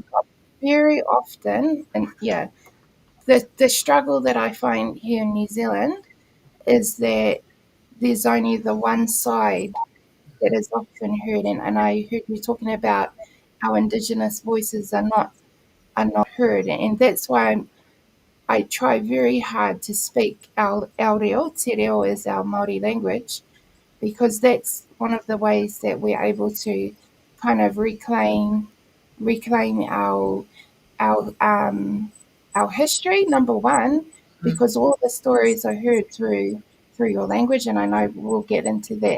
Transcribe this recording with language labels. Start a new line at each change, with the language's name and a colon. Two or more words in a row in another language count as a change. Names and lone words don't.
English: Um, very often, and yeah, the struggle that I find here in New Zealand is that there's only the one side that is often heard, and I heard you talking about how Indigenous voices are not heard, and that's why I try very hard to speak our reo.
Māori: Te reo
English: is our Māori language, because that's one of the ways that we're able to kind of reclaim our history. Number one, because all the stories are heard through your language, and I know we'll get into that